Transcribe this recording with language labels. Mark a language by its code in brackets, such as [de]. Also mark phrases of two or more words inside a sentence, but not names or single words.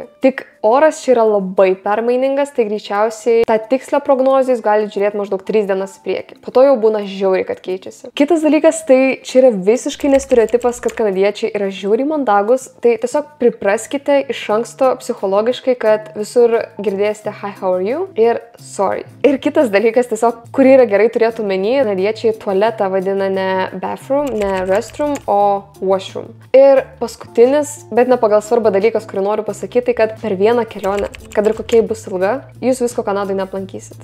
[lt] Tik oras čia yra labai permainingas, tai greičiausiai tą tikslę prognozę jūs galite žiūrėti maždaug 3 dienas į priekį. Po to jau būna žiauriai, kad keičiasi. Kitas dalykas, tai čia yra visiškai nestereotipas, kad kanadiečiai yra žiauriai mandagus, tai tiesiog pripraskite iš anksto psichologiškai, kad visur girdėsite [en] hi, how are you [lt] ir sorry. Ir kitas dalykas, tiesiog, kurį yra gerai turėti omeny, kanadiečiai tualetą vadina ne bathroom, ne restroom, o washroom. Ir paskutinis, bet ne pagal svarbą dalykas, kurį noriu pasakyti, kad per vieną kelionę, kad ir kokia bus ilga, jūs visko Kanadai neaplankysit.